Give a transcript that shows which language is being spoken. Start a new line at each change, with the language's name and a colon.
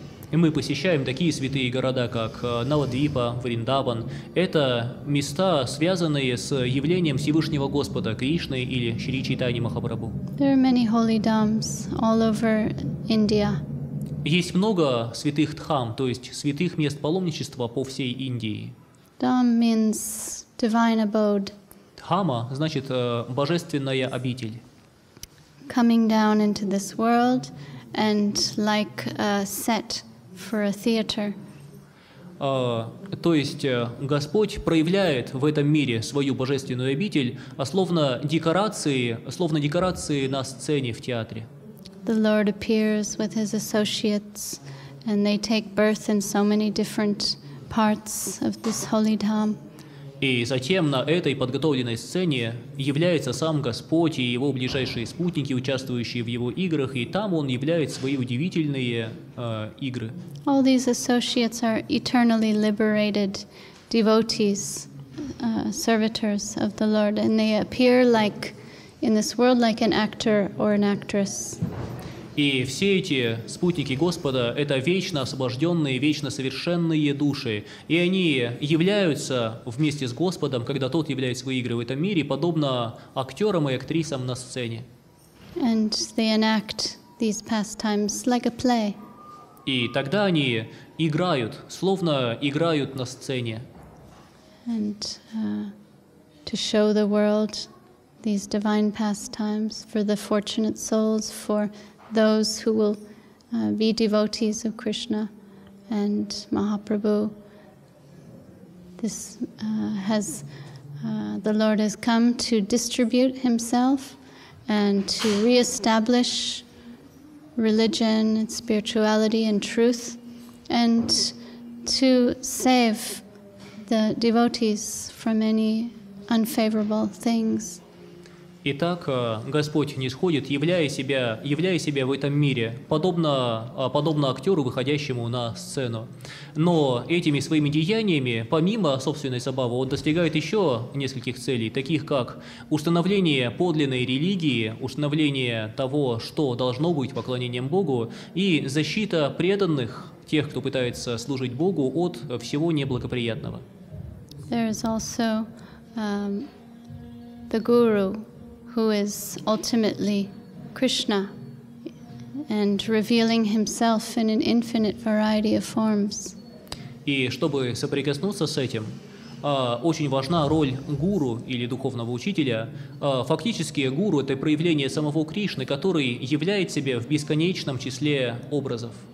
Russian: И мы посещаем такие святые города, как Навадвипа, Вриндаван. Это места, связанные с явлением Всевышнего Господа, Кришны или Шри Чайтаньи Махапрабху.
English: There are many holy dhams all over India.
Russian: Есть много святых дхам, то есть святых мест паломничества по всей Индии.
English: Dham means divine abode.
Russian: Дхама значит божественная обитель.
English: Coming down into this world and like a set for a theater.
Russian: То есть Господь проявляет в этом мире свою божественную обитель, словно декорации на сцене в театре.
English: The Lord appears with his associates, and they take birth in so many different parts of this holy dham.
Russian: И затем на этой подготовленной сцене является сам Господь и его ближайшие спутники, участвующие в его играх, и там он являет свои удивительные игры.
English: All these associates are eternally liberated devotees, servitors of the Lord, and they appear like in this world like an actor or an actress.
Russian: И все эти спутники Господа – это вечно освобожденные, вечно совершенные души. И они являются вместе с Господом, когда Тот являет свои игры в этом мире, подобно актерам и актрисам на сцене.
English: And they enact these pastimes like a play.
Russian: И тогда они играют, словно играют на сцене.
English: And to show the world these divine pastimes for the fortunate souls, for those who will be devotees of Krishna and Mahaprabhu. This the Lord has come to distribute Himself and to reestablish religion and spirituality and truth, and to save the devotees from any unfavorable things.
Russian: Итак, Господь нисходит, являя себя в этом мире, подобно актеру, выходящему на сцену. Но этими своими деяниями, помимо собственной забавы, Он достигает еще нескольких целей, таких как установление подлинной религии, установление того, что должно быть поклонением Богу, и защита преданных, тех, кто пытается служить Богу, от всего неблагоприятного.
English: There is also the Guru, who is ultimately Krishna and revealing himself in an infinite variety of forms.
Russian: И чтобы соприкоснуться с этим, очень важна роль гуру или духовного учителя. Фактически гуру – это проявление самого Кришны, который являет себя в бесконечном числе образов.